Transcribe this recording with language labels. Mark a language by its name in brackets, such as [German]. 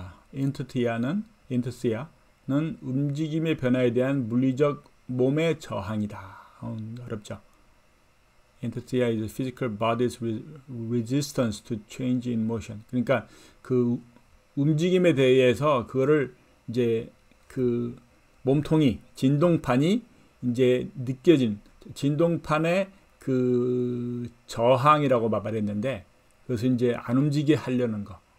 [Korean] 인터시아는 움직임의 변화에 대한 물리적 몸의 저항이다. 어렵죠. [English] Inertia is physical body's resistance to change in motion. [Korean] 그러니까 그 움직임에 대해서 그거를 이제 그 몸통이 진동판이 이제 느껴진 진동판의 그 저항이라고 말했는데 그것을 이제 안 움직이게 하려는 거.